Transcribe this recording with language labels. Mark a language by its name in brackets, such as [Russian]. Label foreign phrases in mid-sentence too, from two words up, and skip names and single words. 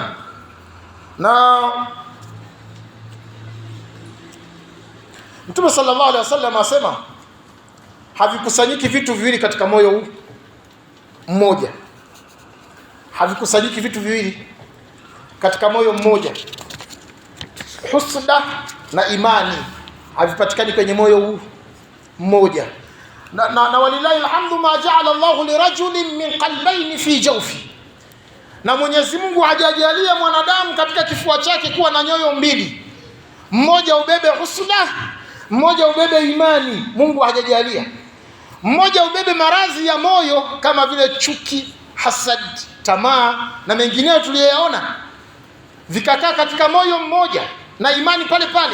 [Swahili] Na Mtume [Arabic] صلى الله عليه وسلم [Swahili] asema havikusanyiki vitu viwili katika moyo mmoja. Havikusanyiki vitu viwili katika moyo mmoja. Husda na imani havipatikani kwenye moyo mmoja. [Arabic] na ولله الحمد ما جعل الله لرجل من قلبين في جوف, [Swahili] na Mwenyezi Mungu hajajalia mwanadamu katika kifua chake kuwa na nyoyo mbili, mmoja ubebe husna, mmoja ubebe imani. Mungu hajajalia. Mmoja ubebe maradhi ya moyo kama vile chuki, hasad, tamaa na mengineyo tuliyoyaona, vikakaa katika moyo mmoja na imani pale pale.